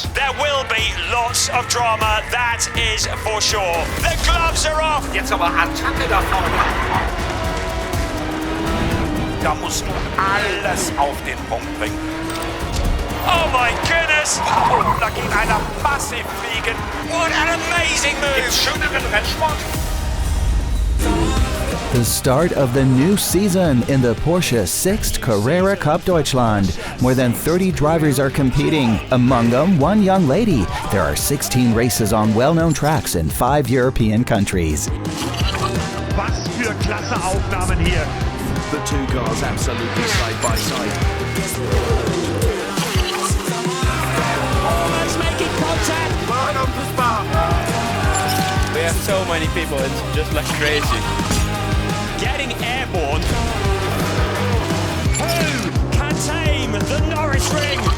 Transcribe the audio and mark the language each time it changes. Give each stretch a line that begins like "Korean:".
English: There will be lots of drama, that is for sure. The gloves are off.
German: Jetzt aber Attacke da vorne. Da musst du alles auf den Punkt bringen.
English: Oh my goodness!
German: Oh, da geht einer massiv fliegen.
English: What an amazing move!
German: Gibt's schöneren Rennsport?
English: The start of the new season in the Porsche Sixt Carrera Cup Deutschland. More than 30 drivers are competing, among them one young lady. There are 16 races on well-known tracks in 5 European countries.
German: Was für klasse Aufnahmen hier!
English: The two cars absolutely side by side. Almost making contact! We have so many people, it's just like crazy. Getting airborne. Who can tame the Norris ring?